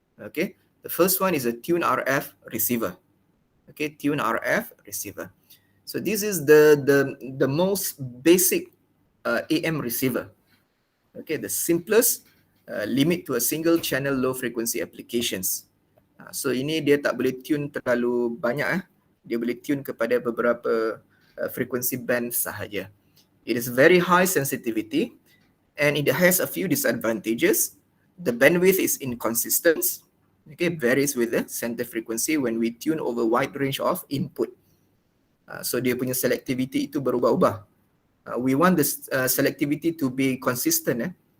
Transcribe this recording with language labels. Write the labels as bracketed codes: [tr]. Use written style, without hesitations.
[en] Okay, the first one is a tune RF receiver. Okay, tune RF receiver. So this is the most basic AM receiver. Okay, the simplest limit to a single channel low frequency applications. [ms] So ini dia tak boleh tune terlalu banyak. Dia boleh tune kepada beberapa frequency band sahaja. [en] It is very high sensitivity and it has a few disadvantages. The bandwidth is inconsistent. Okay, varies with the center frequency when we tune over wide range of input. [ms] So dia punya selectivity itu berubah-ubah. [en] We want the selectivity to be consistent.